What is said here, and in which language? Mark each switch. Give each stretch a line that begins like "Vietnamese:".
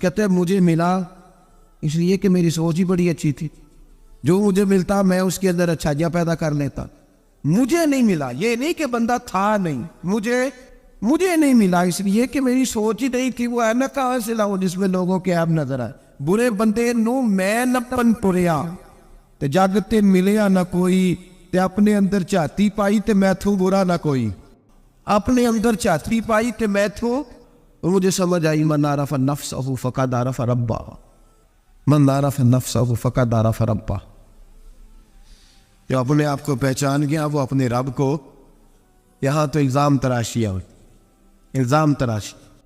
Urdu: کہتے مجھے ملا اس لیے کہ میری سوچ ہی بڑی اچھی تھی، جو مجھے ملتا میں اس کے اندر اچھائیاں پیدا کر لیتا. مجھے نہیں ملا، یہ نہیں کہ بندہ تھا نہیں، مجھے نہیں ملا اس لیے کہ میری سوچ ہی نہیں تھی. وہ اینک کہاں سے لاؤ جس میں لوگوں کے عیب نظر آئے.
Punjabi: برے بندے نو میں لپن ٹریا تے جاگتے ملیا نہ کوئی، تے اپنے اندر چاہتی پائی تے میں تھوں برا نہ کوئی. اپنے اندر چاہتی پائی تے میں تھوں.
Urdu: اور مجھے سمجھ آئی
Arabic: من عرف نفسہ فقد عرف ربہ، من عرف نفسہ فقد عرف ربہ.
Urdu: جو اپنے آپ کو پہچان گیا وہ اپنے رب کو. یہاں تو الزام تراشی ہے، الزام تراشی.